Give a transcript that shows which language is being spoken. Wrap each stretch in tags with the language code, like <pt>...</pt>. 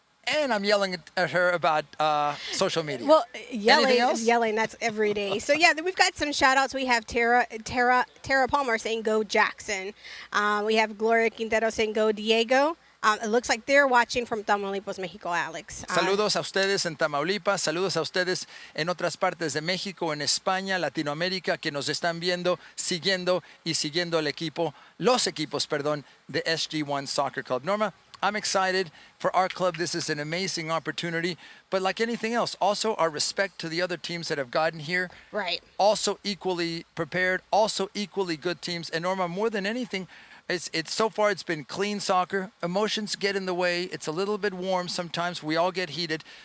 <en>And I'm yelling at her about social media. Well, Anything else? yelling, that's every day. So, yeah, we've got some shout-outs. We have Tara Palmer saying, go Jackson. We have Gloria Quintero saying, go Diego. It looks like they're watching from Tamaulipas, Mexico, Alex.</en> <es>Saludos a ustedes en Tamaulipas, saludos a ustedes en otras partes de México, en España, Latinoamérica, que nos están viendo, siguiendo y siguiendo los equipos, de SG1 Soccer Club.</es> <en>Norma, I'm excited for our club. This is an amazing opportunity. But like anything else, also our respect to the other teams that have gotten here. Right. Also equally prepared, also equally good teams. And Norma, more than anything, it's so far it's been clean soccer. Emotions get in the way. It's a little bit warm sometimes. We all get heated.</en>